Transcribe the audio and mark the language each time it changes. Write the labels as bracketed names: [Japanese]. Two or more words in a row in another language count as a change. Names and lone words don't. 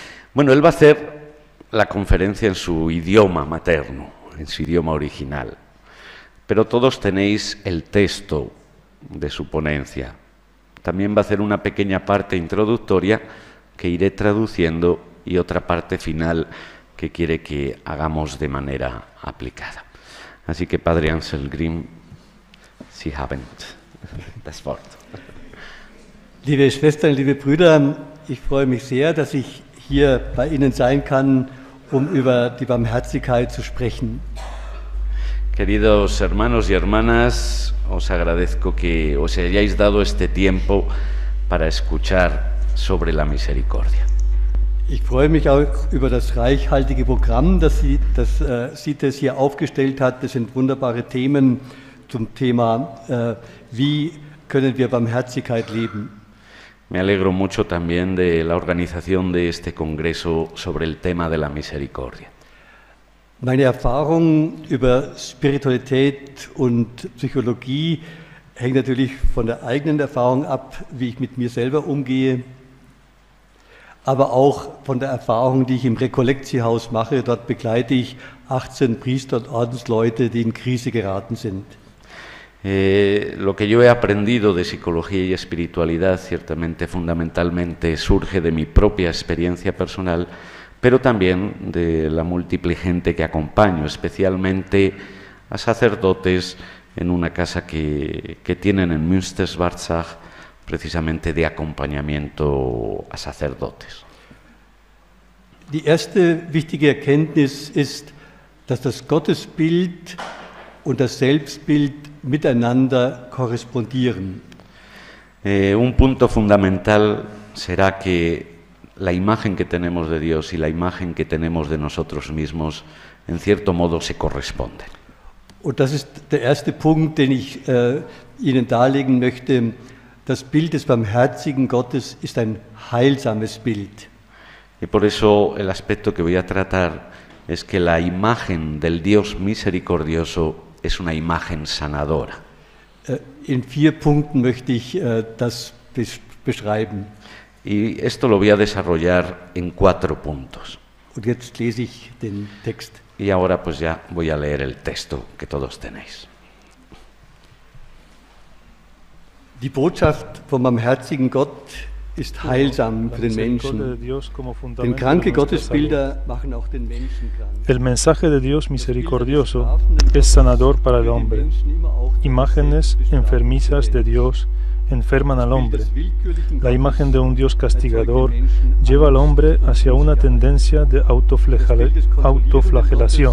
[Spanish] Bueno, él va a hacer la conferencia en su idioma materno, en su idioma original, pero todos tenéis el texto de su ponencia. También va a hacer una pequeña parte introductoria que iré traduciendo y otra parte final que quiere que hagamos de manera aplicada. Así que, [German] Padre Ansel Grimm, Sie haben das Wort. Liebe Schwestern, liebe Brüder, ich freue mich sehr, dass ich hier bei Ihnen sein kann, um über die Barmherzigkeit zu sprechen. [Spanish] Queridos hermanos y hermanas, os agradezco que os hayáis dado este tiempo para escuchar sobre la misericordia. [German] Ich freue mich auch über das reichhaltige Programm, das CITES hier aufgestellt hat. Das sind wunderbare Themen zum Thema, wie können wir Barmherzigkeit leben. [Spanish] Me alegro mucho también de la organización de este congreso sobre el tema de la misericordia. [German] Meine Erfahrung über Spiritualität und Psychologie hängt natürlich von der eigenen Erfahrung ab, wie ich mit mir selber umgehe, aber auch von der Erfahrung, die ich im Rekollektiehaus mache. Dort begleite ich 18 Priester und Ordensleute, die in Krise geraten sind. [Spanish] Lo que yo he aprendido de psicología y espiritualidad ciertamente fundamentalmente surge de mi propia experiencia personal, pero también de la múltiple gente que acompaño, especialmente a sacerdotes en una casa que tienen en Münster-Schwarzach, precisamente de acompañamiento a sacerdotes. [German] Die erste wichtige Erkenntnis ist, dass das Gottesbild und das Selbstbild miteinander korrespondieren. [Spanish] Un punto fundamental será que la imagen que tenemos de Dios y la imagen que tenemos de nosotros mismos, en cierto modo, se corresponden. [German] Und das ist der erste Punkt, den ich Ihnen darlegen möchte. Das Bild des barmherzigen Gottes ist ein heilsames Bild. [Spanish] Y por eso el aspecto que voy a tratar es que la imagen del Dios misericordioso es una imagen sanadora. [German] In 4 Punkten möchte ich das beschreiben. [Spanish] Y esto lo voy a desarrollar en 4 puntos. [German] Und jetzt lese ich den Text. [Spanish] Y ahora pues ya voy a leer el texto que todos tenéis. [German] Die Botschaft vom barmherzigen Gott ist heilsam für den Menschen. Denn kranke Gottesbilder machen auch den Menschen krank. [Spanish] El mensaje de Dios misericordioso es sanador para el hombre. Imágenes enfermizas de Dios enferman al hombre. La imagen de un Dios castigador lleva al hombre hacia una tendencia de autoflagelación.